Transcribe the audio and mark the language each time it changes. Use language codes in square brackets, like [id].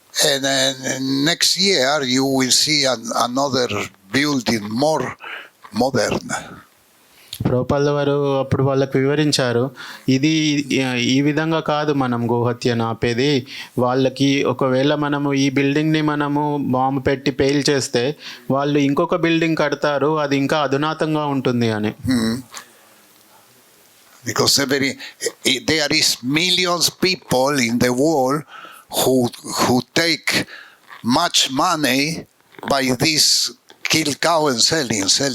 [en] And next year you will see another building more modern. [te] Prabhupada వారు అప్పుడు వాళ్ళకు వివరించారు, ఇది ఈ విధంగా కాదు మనం గోహత్యను ఆపేది. వాళ్ళకి ఒకవేళ మనము ఈ బిల్డింగ్ని మనము బాంబు పెట్టి పేల్ చేస్తే వాళ్ళు ఇంకొక బిల్డింగ్ కడతారు, అది ఇంకా అధునాతంగా ఉంటుంది అని. [en] Because there is millions people in the world who take much money by this kill cow and selling.